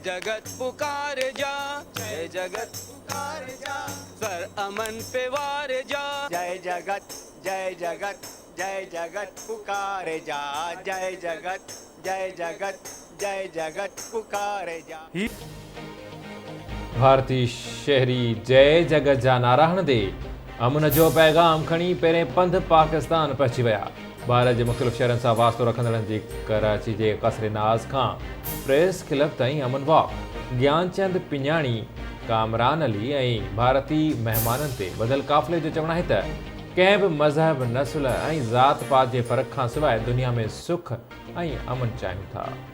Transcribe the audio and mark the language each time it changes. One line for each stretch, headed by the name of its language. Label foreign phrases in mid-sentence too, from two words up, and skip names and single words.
Hindi: जगत पुकारे जा, जय जगत पुकारे जा, सर अमन पे वारे जा, जय जगत जय जगत जय जगत पुकारे जा, जय जगत जय जगत जय जगत पुकारे जा।
Sindhi: भारतीय शहरी जय जगत जा नारा हणंदे अमन जो पैगाम खणी पहिरें पंध पाकिस्तान पहुची विया। भारत जे मुख़्तलिफ़ शहरनि सां वास्तो रखंदड़नि जी कराची जे क़स्र नाज़ खां प्रेस क्लब ताईं अमन वॉक। ज्ञानचंद पिञाणी, कामरान अली ऐं भारतीय महिमाननि ते ॿधल काफ़िले जो चवणु आहे त कंहिं बि मज़हब, नस्ल ऐं ज़ात पात जे फ़र्क़ खां सवाइ दुनिया में सुख ऐं अमन चाहियूं था।